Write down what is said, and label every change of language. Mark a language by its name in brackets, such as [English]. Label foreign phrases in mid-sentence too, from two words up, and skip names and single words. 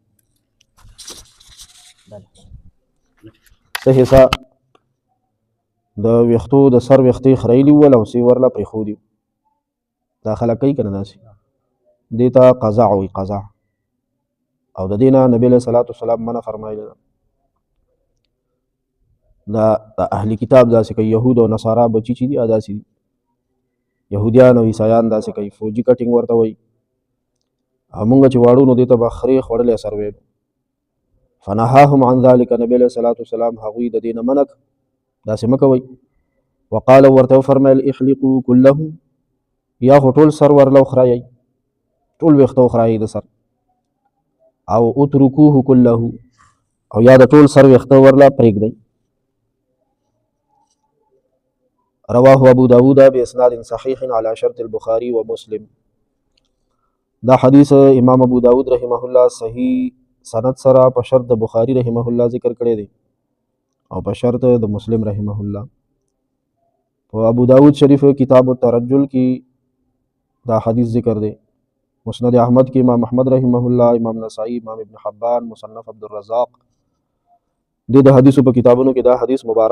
[Pashto] څه حصه د ویښتو د سر ویښتې خرایلي ول او څه یې ورله پرېښودي دا خلک کوي که نه داسې دې ته قضاع وي قضاع او د دې نه نبي [Arabic] علیه صلات وسلام [Pashto] منع فرمایلی ده دا د اهل کتاب داسې کوي یهود او نصارا بچي چې دي داسې دي یهودیان او عیسایان داسې کوي فوجي کټینګ ورته وایي او مونږ چې واړو نو دې ته به خرې خوړلی سر ویلو [Arabic] فنهاهم عن ذلك نبي علیه صلات وسلام [Pashto] هغوی د دې نه منع داسې مه کوئ وقال ورته وفرمیل [Arabic] احلقوا كله [Pashto] یا خو ټول سر ورله وخرایئ ټول ویښته وخرایئ د سر او [Arabic] اترکوه كله [Pashto] او یا د ټول سر ویښته ورله پرېږدئ [Arabic] رواه ابو داود باسناد صحیح على شرط البخاري ومسلم [Pashto] دا حدیث امام ابو داود [Arabic] رحمه الله [Pashto] صحیح سند سره په شرط د بخاری [Arabic] رحمه الله [Pashto] ذکر کړی دی او په شرط د مسلم [Arabic] رحمه الله [Pashto] په ابو داود شریف کتاب الترجل کی دا حدیث ذکر دی مسند احمد کی امام احمد [Arabic] رحمه الله [Pashto] امام نسائی امام ابن حبان مصنف عبدالرزاق د حدیثو په کتابونو کې دا حدیث مبارک